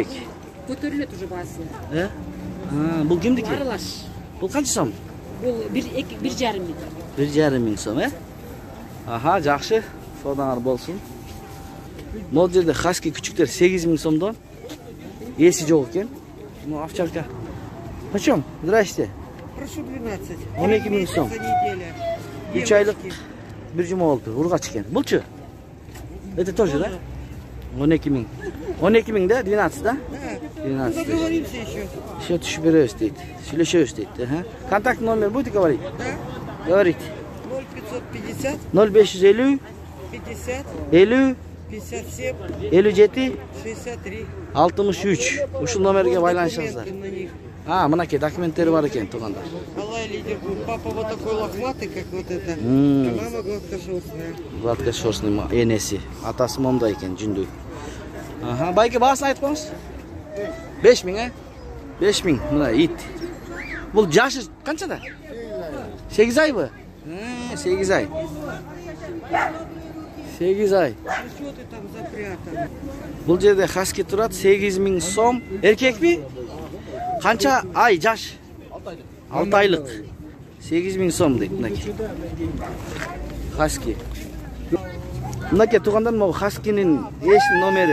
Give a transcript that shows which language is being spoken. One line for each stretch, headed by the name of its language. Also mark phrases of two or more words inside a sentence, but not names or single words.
Kyrgyz: Көтөрүлөт уже баасы. Бул кимдики? Аралаш. Бул канча сом? Бул 1,5 миң. 1,5 сом, Аха, жакшы. Соодаңар болсун. Могу жерде хаски күчүктөр 8000 сомдон. Эси жок экен.
Russian: Ну, овчарка. Почем? Здрасте. Прошу 12. 12 000 сом. За неделю.
Kyrgyz: 3 айлык бир жума болду. Ургач экен. Булчу?
Russian: Это тоже, да? 12 000. 12 000 да? 12, да? Да. 12. Договоримся еще.
Kyrgyz: Еще түшүп беребиз дейт. Сүйлөшөбүз дейт.
Russian: Контакт номер будете говорить? Да. Говорите. 0550 0550 50 50 57 57 63. 63.
Kyrgyz: Ушул номерге байланышыңыздар.
Russian: Документы на них.
Kyrgyz: Мынакей документтери бар экен, туугандар. Алай лидер.
Russian: Папа вот такой лохматый, как вот это. А мама гладкошерстная.
Kyrgyz: Гладкошерстный энеси. Атасы момда экен, жүндүү. Байке баасын айтып коңуз. 5000, 5000. Мына ит. Бул жашы канчада? 8 айбы? 8 ай. 8 ай.
Russian: Что ты там запрятал?
Kyrgyz: Бул жерде хаски турат 8000 сом. Эркекпи? Канча ай жаш? 6 айлык. 8000 сом дейт мынакей. Хаски. Мынакей туугандар, могу хаскинин эшин номери.